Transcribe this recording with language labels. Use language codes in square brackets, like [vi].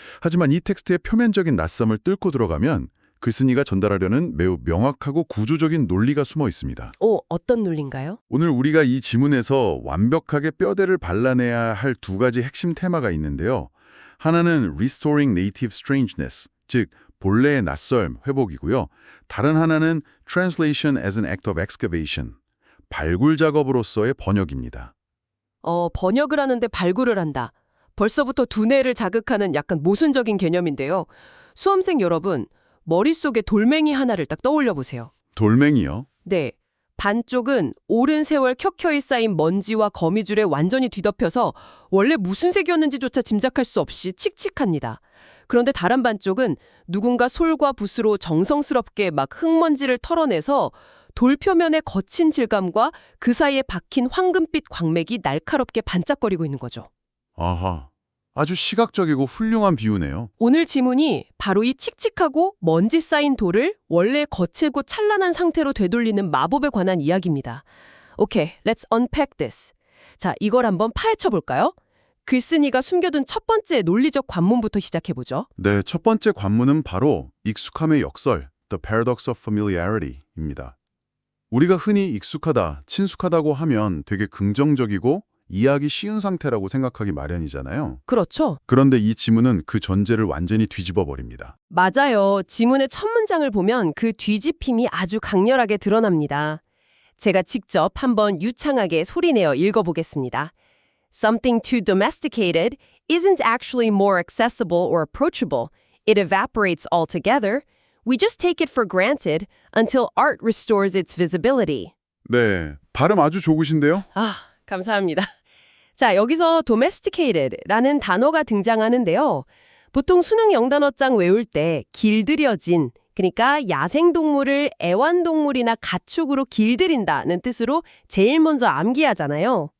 [ko] 하지만 이 텍스트의 표면적인 낯섦을 뚫고 들어가면 글쓴이가 전달하려는 매우 명확하고 구조적인 논리가 숨어 있습니다. 어떤 논리인가요? 오늘 우리가 이 지문에서 완벽하게 뼈대를 발라내야 할 두 가지 핵심 테마가 있는데요. 하나는 [en] Restoring Native Strangeness, [ko] 즉 본래의 낯섦, 회복이고요. 다른 하나는 [en] Translation as an Act of Excavation, [ko] 발굴 작업으로서의 번역입니다. 번역을 하는데 발굴을 한다. 벌써부터 두뇌를 자극하는 약간 모순적인 개념인데요. 수험생 여러분, 머릿속에 돌멩이 하나를 딱 떠올려 보세요. 돌멩이요? 네. 반쪽은 오랜 세월 켜켜이 쌓인 먼지와 거미줄에 완전히 뒤덮여서 원래 무슨 색이었는지조차 짐작할 수 없이 칙칙합니다. 그런데 다른 반쪽은 누군가 솔과 붓으로 정성스럽게 막 흙먼지를 털어내서 돌 표면의 거친 질감과 그 사이에 박힌 황금빛 광맥이 날카롭게 반짝거리고 있는 거죠. 아하, 아주 시각적이고 훌륭한 비유네요. 오늘 지문이 바로 이 칙칙하고 먼지 쌓인 돌을 원래 거칠고 찬란한 상태로 되돌리는 마법에 관한 이야기입니다. [en] 오케이, let's unpack this. [ko] 자, 이걸 한번 파헤쳐 볼까요? 글쓴이가 숨겨둔 첫 번째 논리적 관문부터 시작해보죠. 네, 첫 번째 관문은 바로 익숙함의 역설, [en] The Paradox of Familiarity [ko] 입니다. 우리가 흔히 익숙하다, 친숙하다고 하면 되게 긍정적이고 이해하기 쉬운 상태라고 생각하기 마련이잖아요. 그렇죠. 그런데 이 지문은 그 전제를 완전히 뒤집어 버립니다. 맞아요. 지문의 첫 문장을 보면 그 뒤집힘이 아주 강렬하게 드러납니다. 제가 직접 한번 유창하게 소리내어 읽어보겠습니다. [en] Something too domesticated isn't actually more accessible or approachable. It evaporates altogether. We just take it for granted until art restores its visibility. [ko] 네, 발음 아주 좋으신데요? 감사합니다. 자, 여기서 domesticated라는 단어가 등장하는데요. 보통 수능 영단어장 외울 때 길들여진, 그러니까 야생동물을 애완동물이나 가축으로 길들인다는 뜻으로 제일 먼저 암기하잖아요.